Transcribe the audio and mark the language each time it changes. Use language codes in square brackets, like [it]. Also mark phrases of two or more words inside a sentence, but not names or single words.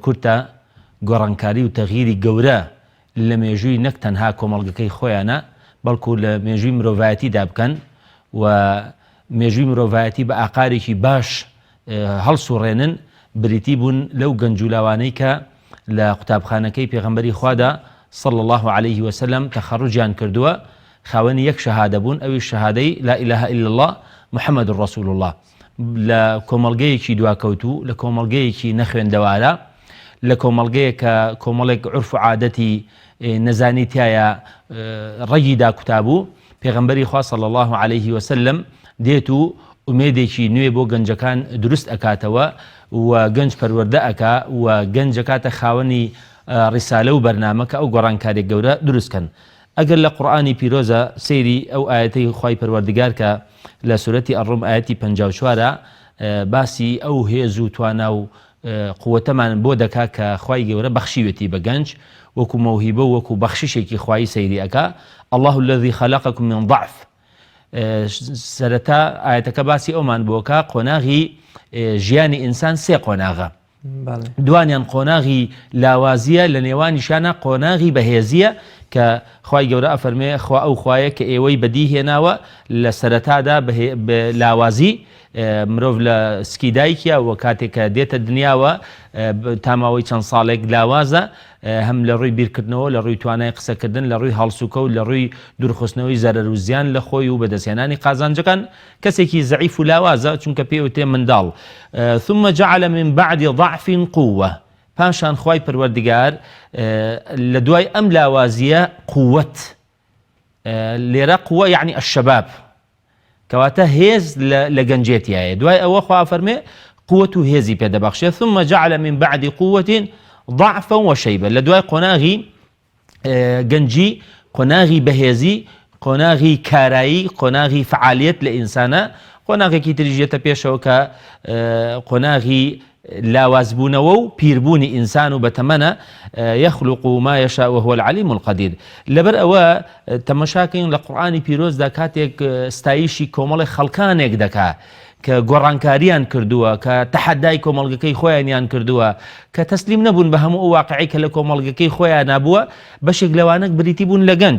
[ckb] کورتە گۆڕانکاری و تەغییری گەورە لە مێژووی نەک تەنها کۆمەڵگەکەی خۆیانە بەڵکو لە مێژووی مرۆڤایەتیدا بکەن و مێژووی مرۆڤایەتی بە ئاقارێکی باش هەڵسوڕێنن، بریتی بوون لەو گەنجولاوانەی کە لە قوتابخانەکەی پێغەمبەری خوادا [ar] صلی الله عليه وسلم [ckb] تەخەڕوجیان کردووە، خاوەنی یەک شەهادە بوون، ئەوی شەهادەی [ar] لا إله إلا الله محەممەد رسول الله. [ckb] لە کۆمەڵگەیەکی دواکەوتوو، لە کۆمەڵگەیەکی نەخوێندەوارە، لە کۆمەڵگەیە کە کۆمەڵێک عورف و عادەتی نەزانی تایە ڕەگیدا کوتابوو، پێغەمبەری خوا [ar] صلی الله عليه وسلم [ckb] دێت و ئومێدێکی نوێ بۆ گەنجەکان دروست ئەکاتەوە و گەنج پەروەردە ئەکا و گەنجەکاتە خاوەنی ڕیسالە و بەرنامەکە ئەو گۆڕانکارێک گەورە دروستکەن. ئەگەر لە قورئانی پیرۆزە سەیری ئەو ئاەتەی خوای پەروەردگار کە لە سورەتی ئەڕوم ئاەتی 54 باسی ئەو هێز و توانا و قوتەمان بۆ دەکا کە خوای گەورە بەخشیوێتی بە گەنج وەکو مەوهیبە و وەکو بەخششێکی خوای سەیری ئەکا. [ar] الله الذي خلقكم من ضعف. [ckb] سەرەتا ئاەتەکە باسی ئەومان بۆکە قۆناغی ژیانی ئینسان سێ قۆناغە. دوانیان قۆناغی لاوازیە، لە نێوانیشانە قۆناغی بەهێزیە کە خوای گەورە ئەفەرمێ خوا ئەو خوایە کە ئێوەی بەدیهێناوە لە سەرەتادا لاوازی مرۆڤ لە سکیدایکە و کاتێک کە دێتە دنیاوە تاماوەی چەند ساڵێک لاوازە، هەم لە ڕووی بیرکردنەوە، لە ڕووی توانای قسەکردن، لە ڕووی هەڵسوکە و لە ڕووی دوورخستنەوەی زەرەر و زیان لە خۆی و بەدەستێنانی قازانجەکان کەسێکی زەعیف و لاوازە، چونکە پێوتێ منداڵ. [ar] ثم جعل من بعد ضعف قوة. [ckb] پاشان خوای پەروەردگار لە دوای ئەم لاوازیە قووەت، لێرە قووە یعنی الشەباب، کەواتە هێز لە گەنجێتیایە. دوای ئەوە خوا فەرمێ قووەت و هێزی پێدەبەخشێ. [ar] ثم جعل من بعد قوة ضعفا وشيبا. [ckb] لە دوای قۆناغی گەنجی، قۆناغی بەهێزی، قۆناغی کارایی، قۆناغی فعالیت لە ئینسانە، قۆناغێکی تریژێتە پێشەوە کە قۆناغی لاوازبوونەوە و پیربوونی ئینسان و بەتەمەنە. [ar] يخلق ما يشاء وهو العليم القدير. [ckb] لەبەر ئەوە تەمەشاکەین لە قورئانی پیرۆزدا کاتێک ستایشی کۆمەڵی خەڵکانێک دەکا کە گۆڕانکاریان کردووە، کە تەحەدای کۆمەڵگەکەی خۆیانیان کردووە، کە تەسلیم نەبوون بە هەموو ئەو واقعی کە لە کۆمەڵگەکەی خۆیان نابووە، بەشێک لەوانە بریتی بوون لە گەنج.